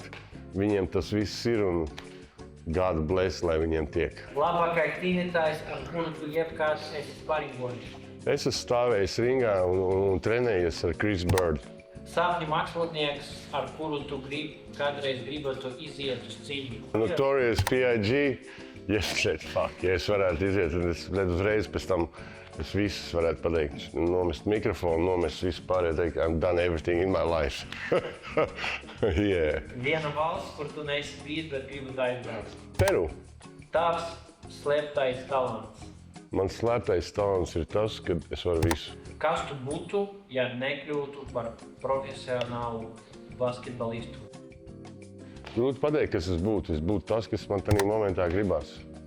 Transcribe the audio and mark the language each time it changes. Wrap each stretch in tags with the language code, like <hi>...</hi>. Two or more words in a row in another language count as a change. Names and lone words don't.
<lv>Viņiem tas viss ir un</lv> <en>God bless,</en> <lv>lai viņiem tiek. Labākais cīnītājs, ar kuru tu jebkāds esi sparingojis. Es esmu stāvējis ringā un trenējies ar Chris Bird. Sapņu mākslinieks, ar kuru tu kādreiz gribētu iziet uz cīņu.</lv> <en>Notorious P.I.G. Yes, shit, fuck.</en> <lv>Ja es varētu iziet, tad es uzreiz pēc tam es visus varētu pateikt, nomest mikrofonu, nomest visu pārējo, teikt,</lv> <en>I'm done everything in my life. Yeah.</en> <lv>Viena valsts, kur tu neesi bijis, bet gribu aizbraukt. Peru. Tavs slēptais talants. Mans slēptais talants ir tas, ka es varu visu. Kas tu būtu, ja nekļūtu par profesionālu basketbolistu? Grūti pateikt, kas es būtu. Es būtu tas, kas man tajā momentā gribās.</lv>